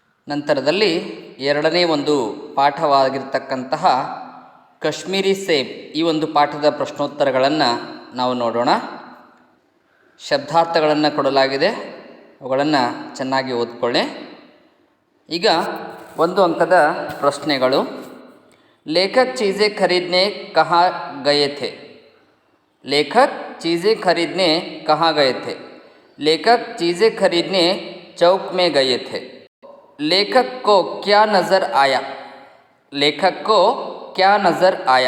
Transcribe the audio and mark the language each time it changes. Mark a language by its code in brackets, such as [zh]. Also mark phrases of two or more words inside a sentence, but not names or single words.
[kn] ನಂತರದಲ್ಲಿ ಎರಡನೇ ಒಂದು ಪಾಠವಾಗಿರ್ತಕ್ಕಂತಹ ಕಾಶ್ಮೀರಿ ಸೇಬ್ ಈ ಒಂದು ಪಾಠದ ಪ್ರಶ್ನೋತ್ತರಗಳನ್ನು ನಾವು ನೋಡೋಣ. ಶಬ್ದಾರ್ಥಗಳನ್ನು ಕೊಡಲಾಗಿದೆ, ಅವುಗಳನ್ನು ಚೆನ್ನಾಗಿ ಓದ್ಕೊಳ್ಳಿ. ಈಗ ಒಂದು ಅಂಕದ ಪ್ರಶ್ನೆಗಳು. [hi] लेखक चीज़ें खरीदने कहाँ गए थे? लेखक चीज़ें खरीदने कहाँ गए थे? लेखक चीज़ें खरीदने चौक में गए थे. लेखक को क्या नज़र आया? लेखक को क्या नज़र आया?